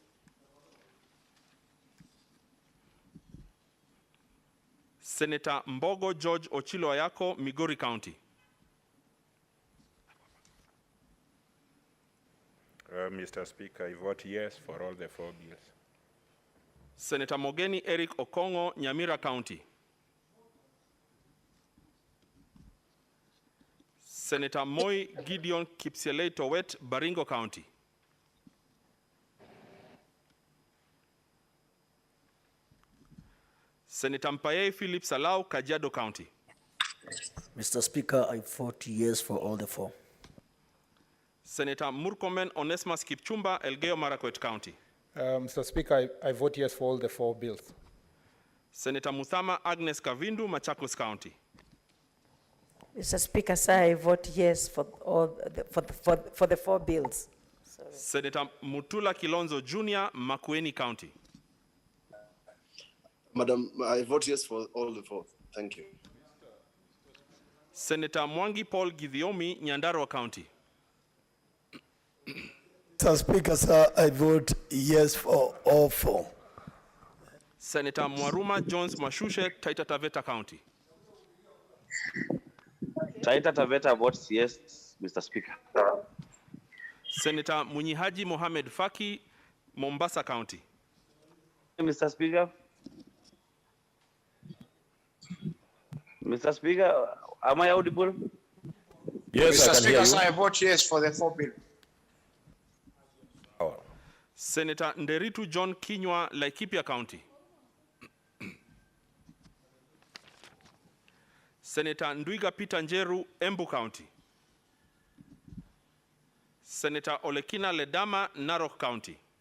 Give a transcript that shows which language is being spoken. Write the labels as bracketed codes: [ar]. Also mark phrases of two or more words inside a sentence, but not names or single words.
[en] Senator Mbogo George Ochilo Ayako, Migori County. Mr. Speaker, I vote yes for all the 4 bills. Senator Mogeni Eric Okongo, Nyamira County. Senator Moi Gideon Kipsielei Towet, Baringo County. Senator Mpaye Philip Salau, Kajiado County. Mr. Speaker, I vote yes for all the 4. Senator Murkomen Onesmus Kipchumba, Elgeyo Marakwet County. Mr. Speaker, I vote yes for all the 4 bills. Senator Muthama Agnes Kavindu, Machakos County. Mr. Speaker, sir, I vote yes for all for the 4 bills. Sorry. Senator Mutula Kilonzo Jr., Makueni County. Madam, I vote yes for all the 4. Thank you. Senator Mwangi Paul Githiomi, Nyandarua County. Mr. Speaker, sir, I vote yes for all 4. Senator Mwaruma Jones Mashushe, Taita Taveta County. Taita Taveta votes yes, Mr. Speaker. Senator Munyihaji Mohamed Faki, Mombasa County. Mr. Speaker. Mr. Speaker, am I audible? Yes, Mr. I can hear Speaker, you. I vote yes for the 4 bills. Senator Nderitu John Kinywa, Laikipia County. Senator Ndwiga Peter Njeru, Embu County. Senator Olekina Ledama, Narok County.